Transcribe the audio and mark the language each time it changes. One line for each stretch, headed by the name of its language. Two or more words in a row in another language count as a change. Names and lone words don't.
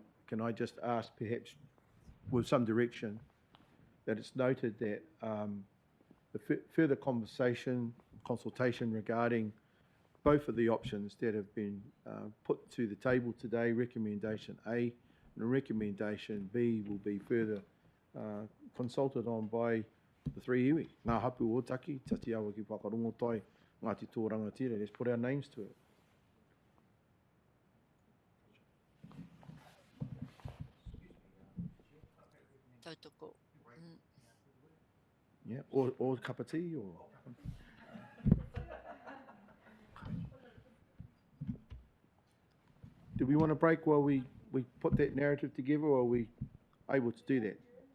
English: Can I just ask, perhaps with some direction, that it's noted that the further consultation regarding both of the options that have been put to the table today, recommendation A and recommendation B, will be further consulted on by the three iwi. Ngā hapu o taki, Te Atiawa ki Whakarongotai, Ngāti Toa Rangatira. Let's put our names to it. Tautoko. Yeah, or Kāpiti, or... Do we want to break while we put that narrative together, or are we able to do that?